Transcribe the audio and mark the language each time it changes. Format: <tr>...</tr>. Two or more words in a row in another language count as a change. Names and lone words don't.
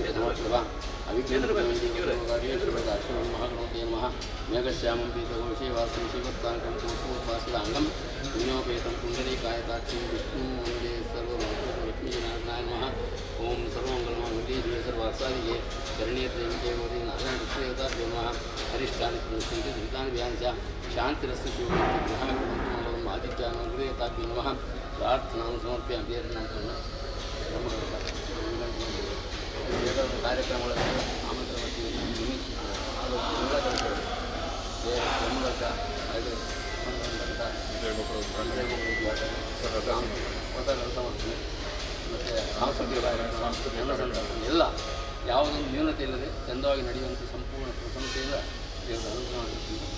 <sa>मेघश्यामं पीतघोषे वासं शिवस्ताङ्कं पूर्वोपासिताङ्गं पुण्योपेतं पुण्डरीकायताक्षं विष्णुं वन्दे सर्वलक्ष्मीनारायणाय नमः। ओं सर्वमङ्गलमाङ्गल्ये शिवे सर्वार्थसाधिके शरण्ये त्र्यम्बके गौरी नारायणे नमस्ते नमः। हरिष्ठानि पुनस्सन्ति दुरितानि व्यानि च शान्तिरस्तु शिवम् आदित्यानां हृदयताभ्यो नमः। प्रार्थनां समर्पयामि</sa> <kn>ಕಾರ್ಯಕ್ರಮಗಳನ್ನು ಆಮಂತ್ರಣ ಸಮರ್ಪಣೆ ಮತ್ತು ಸಾಂಸ್ಕೃತಿಕ ಎಲ್ಲ ಸಂದರ್ಭ ಎಲ್ಲ ಯಾವುದೊಂದು ನ್ಯೂನತೆ ಇಲ್ಲದೆ ಚಂದವಾಗಿ ನಡೆಯುವಂತೆ ಸಂಪೂರ್ಣ ಪ್ರಶಂಸೆಯಿಂದ ದೇವರ ಅನುಗ್ರಹ.</kn>